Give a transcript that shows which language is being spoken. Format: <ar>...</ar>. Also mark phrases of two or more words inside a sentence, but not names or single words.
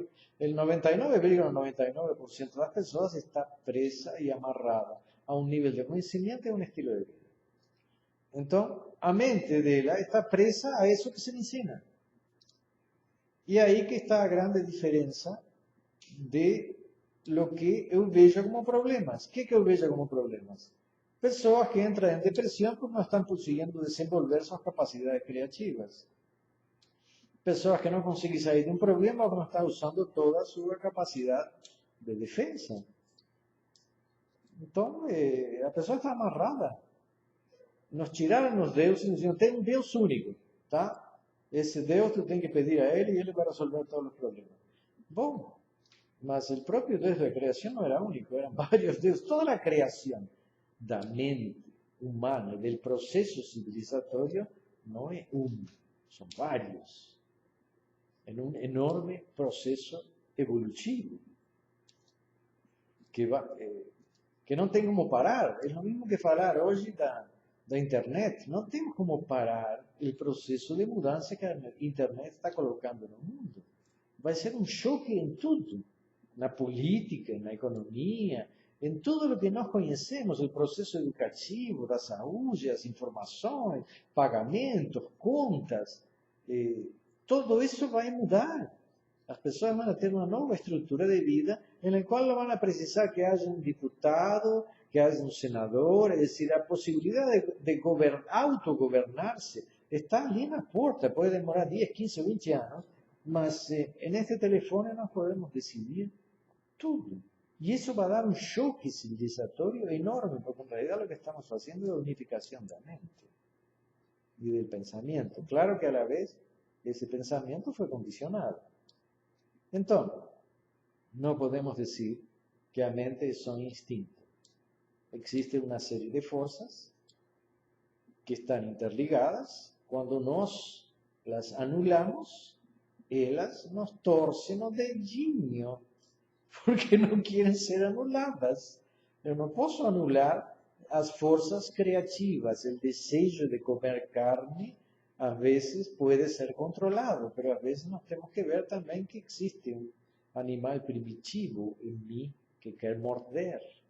<es>El 99,99% de las personas está presa y amarrada a un nivel de conocimiento y a un estilo de vida. Entonces,</es> <pt>a mente</pt> <es>de ella está presa a eso que se le ensina. Y ahí que está la grande diferencia de lo que</es> <pt>eu vejo como problemas. O que eu vejo como problemas? Pessoas que entram em depressão porque não estão conseguindo desenvolver suas capacidades criativas. Pessoas que não conseguem sair de um problema porque não estão usando toda a sua capacidade de defesa. Então, a pessoa está amarrada. Nos tiraram os deuses e nos diziam, tem um Deus único, tá? Esse Deus tu tem que pedir a ele e ele vai resolver todos os problemas. Bom, mas</pt> <es>el propio Dios de la creación no era único, eran varios dioses. Toda la creación</es> <pt>da mente humana,</pt> <es>del proceso civilizatorio, no es uno, son varios. En un enorme proceso evolutivo que no</es> <pt>tem como parar.</pt> <es>Es lo mismo que</es> <pt>falar hoje da internet.</pt> <es>No tenemos como parar el proceso de mudanza que a internet está colocando en el mundo. Va a ser un choque en todo.</es> <pt>Na política, na economia, em tudo o que nós conhecemos, o processo educativo, da saúde, as informações, pagamentos, contas, todo isso vai mudar. As pessoas vão ter uma nova estrutura de vida em la qual vão precisar que haja um deputado, que haja um senador, é decir, a possibilidade de autogovernar-se está ali na porta, pode demorar 10, 15 ou 20 anos, mas neste telefone nós podemos decidir tudo.</pt> <es>Y eso va a dar un choque civilizatorio enorme, porque en realidad lo que estamos haciendo es la unificación de la mente y del pensamiento. Claro que a la vez ese pensamiento fue condicionado. Entonces, no podemos decir que la mente son instintos. Existe una serie de fuerzas que están interligadas. Cuando nos las anulamos, ellas nos torcen</es> <pt>o dedinho, porque não querem ser anuladas. Eu não posso anular as forças criativas. O desejo de comer carne, às vezes, pode ser controlado, mas às vezes nós temos que ver também que existe um animal primitivo em mim que quer morder.</pt>